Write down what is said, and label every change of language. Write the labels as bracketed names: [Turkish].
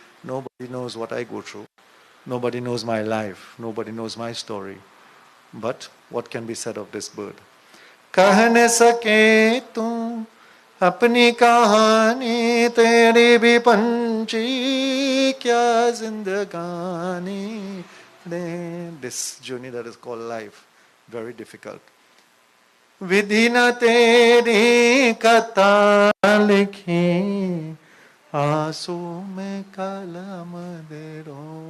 [English] Nobody knows what I go through. Nobody knows my life. Nobody knows my story. But what can be said of this bird? [Hindi] कह न सके तू अपनी कहानी तेरी भी पंछी क्या जिंदगानी रे. [English] This journey that is called life, very difficult. [Hindi] विधि न तेरी कथा लिखी आंसू में कलम दे रो.